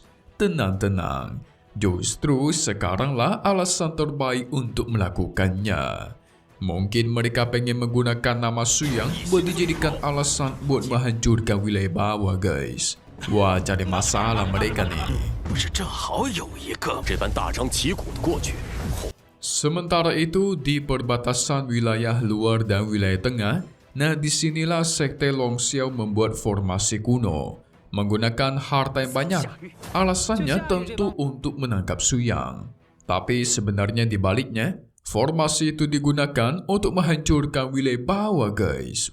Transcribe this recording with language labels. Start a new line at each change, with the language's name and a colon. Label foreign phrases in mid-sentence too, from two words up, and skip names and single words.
Indonesian: Tenang-tenang. Justru sekaranglah alasan terbaik untuk melakukannya. Mungkin mereka pengen menggunakan nama Su Yang buat dijadikan alasan buat menghancurkan wilayah bawah, guys. Wah, jadi masalah mereka nih.
Chinese: 不是正好有一个这般大张旗鼓的过去。
Indonesian: Sementara itu, di perbatasan wilayah luar dan wilayah tengah, nah disinilah sekte Long Xiao membuat formasi kuno. Menggunakan harta yang banyak. Alasannya tentu untuk menangkap Su Yang. Tapi sebenarnya di baliknya, formasi itu digunakan untuk menghancurkan wilayah bawah, guys.